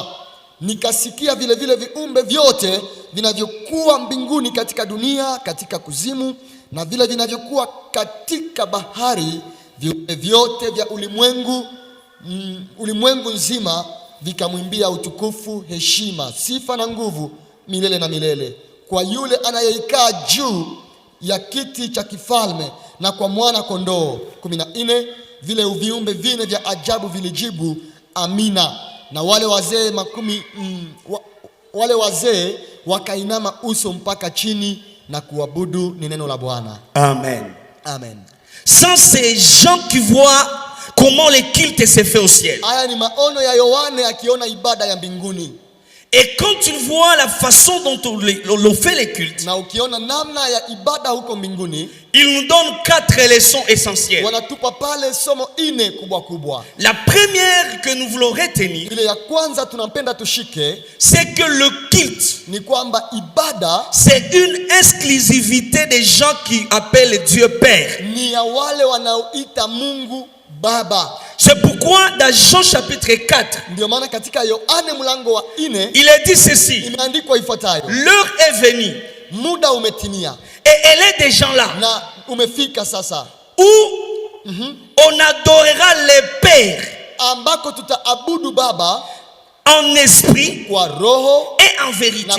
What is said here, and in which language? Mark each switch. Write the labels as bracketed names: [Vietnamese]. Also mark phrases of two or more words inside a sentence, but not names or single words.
[Swahili] Nikasikia vile vile viumbe vyote vinavyokuwa mbinguni, katika dunia, katika kuzimu, na vile vinavyokuwa katika bahari, viumbe vyote vya ulimwengu nzima vikamwimbia utukufu, heshima, sifa na nguvu milele na milele, kwa yule anayeikaa juu ya kiti cha kifalme na kwa Mwana kondoo. 14. Vile viumbe vine vya ajabu vilijibu, Amina. Na wale wazee wakainama uso mpaka chini na kuabudu. Ni neno la Bwana. Amen. Amen. [French] Sans ces gens qui voient comment le culte se fait au ciel. [Swahili] Haya ni maono ya Yohane akiona ibada ya mbinguni. [French] Et quand tu vois la façon dont on fait les cultes, [Swahili] na ukiona namna ya ibada huko mbinguni, [French] il nous donne 4 leçons essentielles. [Swahili] Wanatupa pale somo 4 kubwa kubwa. [French] La première que nous voulons retenir, [Swahili] ile ya kwanza tunampenda tushike, [French] c'est que le culte, [Swahili] ni kwamba ibada, [French] c'est une exclusivité des gens qui appellent Dieu Père. [Swahili] Ni ya wale wanaoita Mungu Baba. [French] C'est pourquoi dans Jean chapitre 4, il est dit ceci: l'heure est venue, et elle est déjà là, où on adorera le Père en esprit et en vérité.